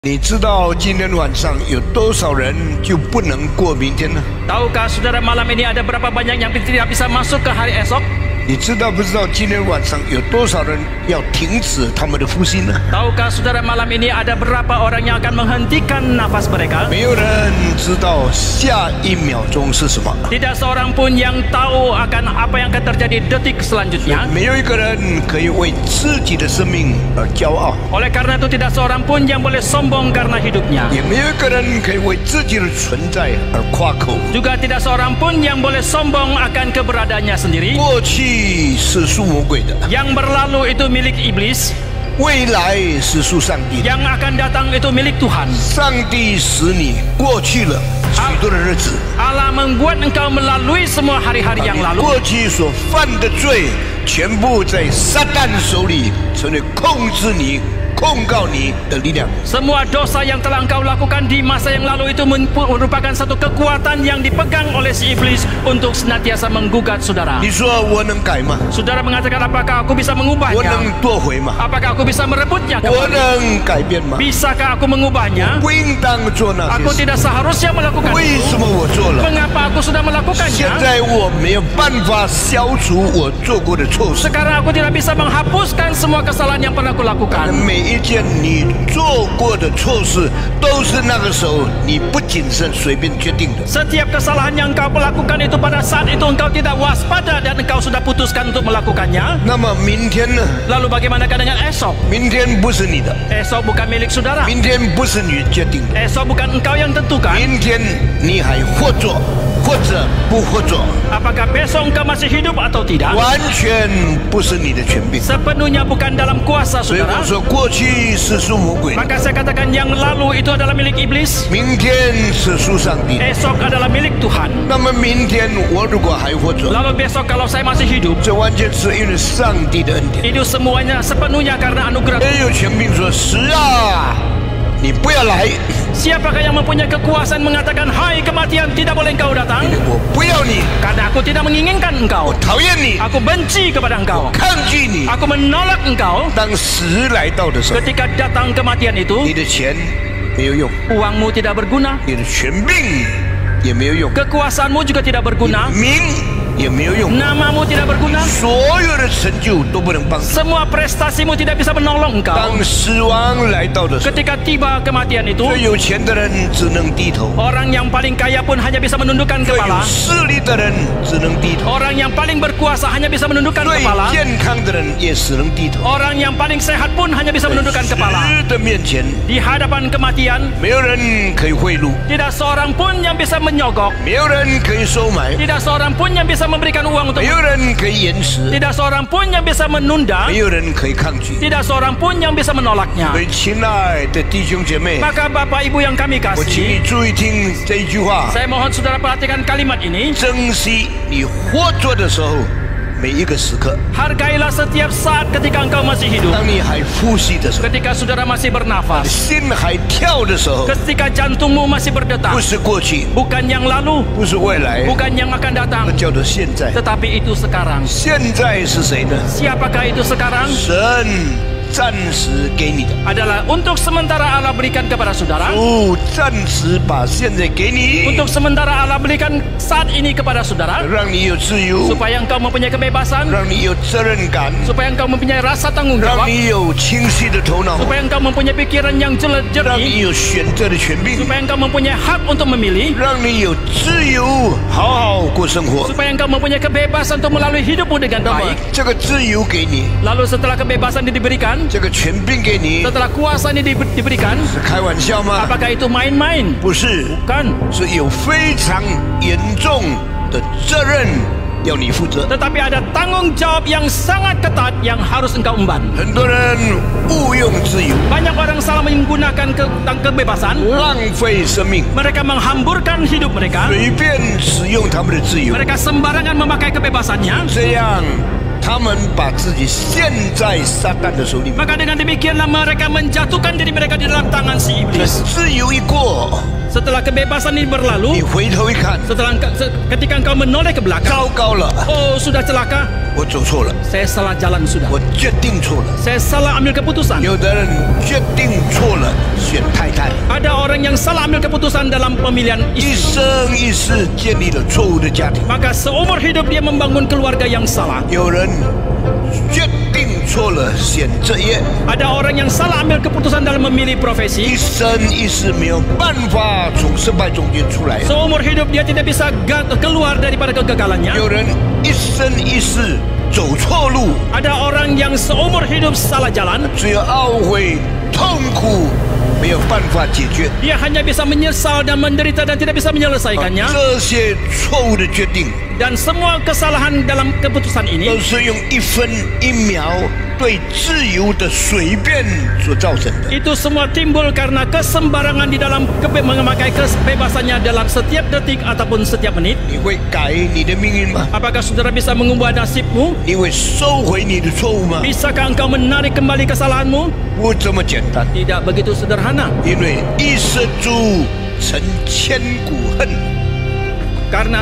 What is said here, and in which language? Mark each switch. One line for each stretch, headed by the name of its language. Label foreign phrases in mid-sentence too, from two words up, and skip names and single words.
Chinese: 你知道今天晚上有多少人就不能过明天呢？
Indonesian: Tahukah saudara malam ini ada berapa banyak yang tidak bisa masuk ke hari esok?
Chinese: 你知道不知道今天晚上有多少人要停止他们的呼吸呢？
Indonesian: Tahukah saudara malam ini ada berapa orang yang akan menghentikan nafas mereka?
Chinese: 没有人知道下一秒钟是什么，
Indonesian: Tidak seorang pun yang tahu akan apa yang akan terjadi detik selanjutnya.
Chinese: 没有一个人可以为自己的生命而骄傲，
Indonesian: Oleh karena itu tidak seorang pun yang boleh sombong karena hidupnya.
Chinese: 也没有一个人可以为自己的存在而夸口。
Indonesian: Juga tidak seorang pun yang boleh sombong akan keberadaannya sendiri.
Chinese: 过去是属魔鬼的，
Indonesian: Yang berlalu itu milik iblis,
Chinese: 未来是属上帝的。
Indonesian: yang akan datang itu milik Tuhan.
Chinese: 上帝使你过去了许多的日子，
Indonesian: Allah membuat engkau melalui semua hari-hari yang
Chinese: 你
Indonesian: lalu.
Chinese: 过去所犯的罪，全部在撒旦手里成为控制你、控告你的力量。
Indonesian: Semua dosa yang telah engkau lakukan di masa yang lalu itu merupakan satu kekuatan yang dipegang oleh si iblis untuk senantiasa menggugat saudara.
Chinese: 你说我能改吗？
Indonesian: Saudara mengatakan, apakah aku bisa
Chinese: 我
Indonesian: mengubahnya?
Chinese: 能夺回吗？
Indonesian: Apakah aku bisa merebutnya
Chinese: 我
Indonesian: kembali?
Chinese: 能改变吗？
Indonesian: Bisakah aku mengubahnya?
Chinese: 不应当做那
Indonesian: Aku
Chinese: 些事，
Indonesian: tidak seharusnya melakukan
Chinese: 为
Indonesian: itu.
Chinese: 什么我做了？
Indonesian: Mengapa aku sudah
Chinese: 现
Indonesian: melakukannya?
Chinese: 在我没有办法消除我做过的错事。
Indonesian: Sekarang aku tidak bisa menghapuskan semua kesalahan yang pernah aku lakukan.
Chinese: 每一件你做过的错事，都是那个时候你不谨慎、随便决定的。
Indonesian: Setiap kesalahan yang engkau lakukan itu pada saat itu engkau tidak waspada dan engkau sudah putuskan untuk melakukannya.
Chinese: 那么明天呢？
Indonesian: Lalu bagaimanakah dengan esok?
Chinese: 明天不是你的，
Indonesian: Esok bukan milik saudara.
Chinese: 明天不是你决定的，
Indonesian: Esok bukan engkau yang tentukan.
Chinese: 明天你还或做或者不或做，
Indonesian: Apakah besok engkau masih hidup atau tidak?
Chinese: 完全不是你的权柄。
Indonesian: Sepenuhnya bukan dalam kuasa
Chinese: 所以
Indonesian: saudara.
Chinese: 我说，过去是属魔鬼的，
Indonesian: Maka saya katakan yang lalu itu adalah milik iblis.
Chinese: 明天是属上帝的。
Indonesian: Esok adalah milik Tuhan.
Chinese: 那么明天我如果还活着，
Indonesian: Lalu besok kalau saya masih hidup,
Chinese: 这完全是因为上帝的恩典。
Indonesian: itu semuanya sepenuhnya karena anugerah.
Chinese: 也有权柄说：“是啊，你不要来，
Indonesian: Siapakah yang mempunyai kekuasaan mengatakan, hai kematian, tidak boleh engkau datang?
Chinese: 我不要你，
Indonesian: Karena aku tidak menginginkan
Chinese: 我
Indonesian: engkau.
Chinese: 讨厌你，
Indonesian: Aku benci kepada engkau.
Chinese: 抗拒你。
Indonesian: Aku menolak engkau.
Chinese: 当时来到的时候，
Indonesian: Ketika datang kematian
Chinese: 你
Indonesian: itu,
Chinese: 的钱没有用，
Indonesian: uangmu tidak berguna,
Chinese: 你的权柄也没有用，
Indonesian: kekuasaanmu juga tidak
Chinese: 你的
Indonesian: berguna,
Chinese: 名也没有用，
Indonesian: namamu tidak berguna,
Chinese: 所有的成就都不能帮助。
Indonesian: semua prestasimu tidak bisa menolong engkau.
Chinese: 当死亡来到的时候，
Indonesian: Ketika tiba kematian itu,
Chinese: 最有钱的人只能低头，
Indonesian: orang yang paling kaya pun hanya bisa menundukkan
Chinese: 最有
Indonesian: kepala.
Chinese: 势力的人只能低头，
Indonesian: Orang yang paling berkuasa hanya bisa menundukkan
Chinese: 最
Indonesian: kepala.
Chinese: 健康的人也只能低头。
Indonesian: Orang yang paling sehat pun hanya bisa
Chinese: 在
Indonesian: menundukkan
Chinese: 死
Indonesian: kepala.
Chinese: 的面前，
Indonesian: Di hadapan kematian,
Chinese: 没有人可以贿赂，
Indonesian: tidak seorang pun yang bisa menyogok.
Chinese: 没有人可以收买，
Indonesian: Tidak seorang pun yang bisa memberikan uang untuk,
Chinese: 没有人可以延迟，
Indonesian: tidak seorang pun yang bisa menunda,
Chinese: 没有人可以抗拒。
Indonesian: tidak seorang pun yang bisa menolaknya.
Chinese: 所以，亲爱的弟兄姐妹，
Indonesian: Maka Bapak Ibu yang kami
Chinese: 我请你
Indonesian: kasih,
Chinese: 注意听这一句话：
Indonesian: saya mohon saudara perhatikan kalimat ini.
Chinese: 珍惜你活着的时候每一个时刻。
Indonesian: Hargailah setiap saat ketika engkau masih hidup.
Chinese: 当你还呼吸的时候，
Indonesian: Ketika saudara masih bernafas,
Chinese: 心还跳的时候，
Indonesian: ketika jantungmu masih
Chinese: 不
Indonesian: berdetak,
Chinese: 是过去，
Indonesian: bukan yang lalu,
Chinese: 不是未来，
Indonesian: bukan yang akan datang,
Chinese: 那叫做现在。
Indonesian: tetapi itu sekarang.
Chinese: 现在是谁呢？
Indonesian: Siapakah itu sekarang?
Chinese: 神暂时给你的，
Indonesian: Adalah untuk sementara Allah berikan kepada saudara.
Chinese: 主暂时把现在给你，
Indonesian: Untuk sementara Allah berikan saat ini kepada saudara,
Chinese: 让你有自由，
Indonesian: supaya engkau mempunyai kebebasan,
Chinese: 让你有责任感，
Indonesian: supaya engkau mempunyai rasa tanggung
Chinese: 让
Indonesian: jawab,
Chinese: 你有清晰的头脑，
Indonesian: supaya engkau mempunyai pikiran yang
Chinese: 让
Indonesian: jernih,
Chinese: 你有选择的权柄，
Indonesian: supaya engkau mempunyai hak untuk memilih,
Chinese: 让你有自由，好好过生活。
Indonesian: supaya engkau mempunyai kebebasan untuk melalui hidupmu dengan
Chinese: 那么
Indonesian: baik.
Chinese: 这个自由给你，
Indonesian: Lalu setelah kebebasan ini diberikan,
Chinese: 这个权柄给你，
Indonesian: setelah kuasa ini diberikan,
Chinese: 是开玩笑吗？
Indonesian: apakah itu main-main?
Chinese: 不是，
Indonesian: Bukan.
Chinese: 是有非常严重的责任要你负责。
Indonesian: Tetapi ada tanggung jawab yang sangat ketat yang harus engkau emban.
Chinese: 很多人误用自由，
Indonesian: Banyak orang salah menggunakan kebebasan.
Chinese: 浪费生命，
Indonesian: Mereka menghamburkan hidup mereka.
Chinese: 随便使用他们的自由，
Indonesian: Mereka sembarangan memakai kebebasannya.
Chinese: 这样他们把自己陷在撒旦的手里面。
Indonesian: Maka dengan demikianlah mereka menjatuhkan diri mereka di dalam tangan si
Chinese: 这
Indonesian: iblis.
Chinese: 自由一过，
Indonesian: Setelah kebebasan ini
Chinese: 你
Indonesian: berlalu,
Chinese: 回头一看，
Indonesian: ketika engkau menoleh ke belakang,
Chinese: 糟糕了，
Indonesian: oh sudah celaka,
Chinese: 我走错了，
Indonesian: saya salah jalan sudah.
Chinese: 我决定错了。
Indonesian: Saya salah ambil keputusan.
Chinese: 有的人决定错了，选太太，
Indonesian: Ada orang yang salah ambil keputusan dalam pemilihan
Chinese: 一
Indonesian: istri.
Chinese: 生一世建立了错误的家庭。
Indonesian: Maka seumur hidup dia membangun keluarga yang salah.
Chinese: 有人决定错了，选职业，
Indonesian: Ada orang yang salah ambil keputusan dalam memilih
Chinese: 一
Indonesian: profesi.
Chinese: 生一世没有办法从失败中间出来。
Indonesian: Seumur hidup dia tidak bisa keluar daripada kegagalannya.
Chinese: 有人一生一世走错路，
Indonesian: Ada orang yang seumur hidup salah jalan.
Chinese: 只有懊悔、痛苦，没有办法解决。
Indonesian: Dia hanya bisa menyesal dan menderita dan tidak bisa menyelesaikannya.
Chinese: 这些错误的决定，
Indonesian: Dan semua kesalahan dalam keputusan
Chinese: 都
Indonesian: ini
Chinese: 是用1分1秒对自由的随便所造成的。
Indonesian: itu semua timbul karena kesembarangan di dalam memakai kebebasannya dalam setiap detik ataupun setiap menit.
Chinese: 你会改你的命运吗？
Indonesian: Apakah saudara bisa mengubah nasibmu?
Chinese: 你会收回你的错误吗？
Indonesian: Bisakah engkau menarik kembali kesalahanmu?
Chinese: 不这么简单，
Indonesian: Tidak begitu sederhana.
Chinese: 因为一失足成千古恨。
Indonesian: Karena